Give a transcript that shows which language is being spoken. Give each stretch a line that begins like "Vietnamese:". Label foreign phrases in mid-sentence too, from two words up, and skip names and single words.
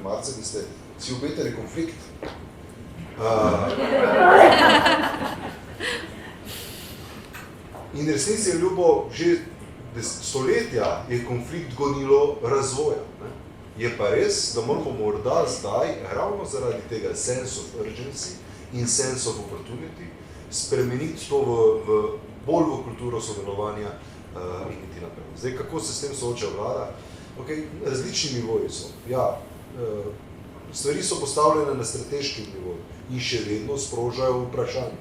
Slovenian: marcem in ste si obetali konflikt. In resnici je ljubo, že stoletja je konflikt gonilo razvoja. Je pa res, da moramo morda zdaj, ravno zaradi tega
English: sense of urgency
Slovenian: in
English: sense of opportunity,
Slovenian: spremeniti to bolj v kulturo sodelovanja in iti naprej. Zdaj, kako se s tem sooča vlada? Okay, različni nivoji so. Ja, stvari so postavljene na strateškem nivoju in še vedno sprožajo vprašanje.